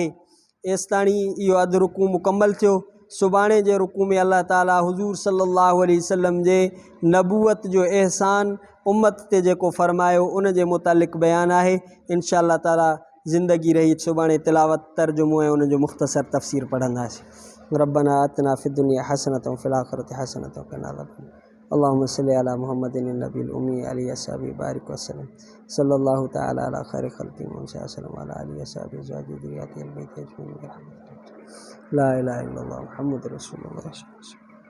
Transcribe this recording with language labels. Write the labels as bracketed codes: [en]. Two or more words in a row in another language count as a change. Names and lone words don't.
[sd] एसिताणी इहो अधु रुकू मुकमल थियो। सुभाणे जे रुकू में अलाह ताला हुज़ूर सल्लल्लाहु अलैहि वसल्लम जे नबूवत जो एहसान उम्मत ते जेको फरमायो उन जे मुतालिक़ बयानु आहे। [ar] إن شاء الله [sd] ताला ज़िंदगी रही सुभाणे तिलावत, तर्जुमो ऐं उन जो मुख़्तसर तफ़सीर पढ़ंदासीं। [ar] ربنا آتنا في الدنيا حسنة وفي الآخرة حسنة وقنا عذاب النار. اللهم صل على محمد النبي الأمي عليه وسلم بارك وسلم صلى الله تعالى على خير خلق محمد صلى الله عليه وآله وصحبه أزواجه ذريته آل البيت أجمعين. لا إله إلا الله محمد رسول الله.